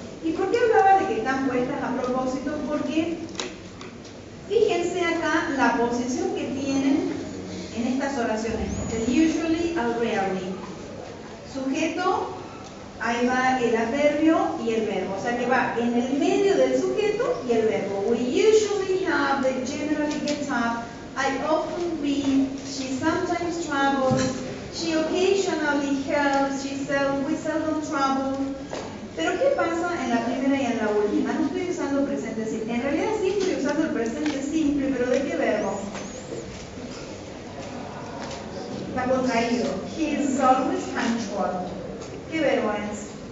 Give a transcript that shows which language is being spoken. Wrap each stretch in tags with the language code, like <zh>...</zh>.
<es>¿Y por qué hablaba de que están puestas a propósito? Porque fíjense acá la posición que tienen en estas oraciones, el usually al rarely. Sujeto, ahí va el adverbio y el verbo, o sea que va en el medio del sujeto y el verbo.</es> <en>We usually have, they generally get up, I often read, she sometimes travels, she occasionally helps, we seldom travel.</en> <es>Pero ¿qué pasa en la primera y en la última? No estoy usando presente simple. En realidad sí estoy usando el presente simple, pero ¿de qué verbo? Está contraído.</es> <en>He is always punctual.</en> <es>¿Qué verbo es?</es>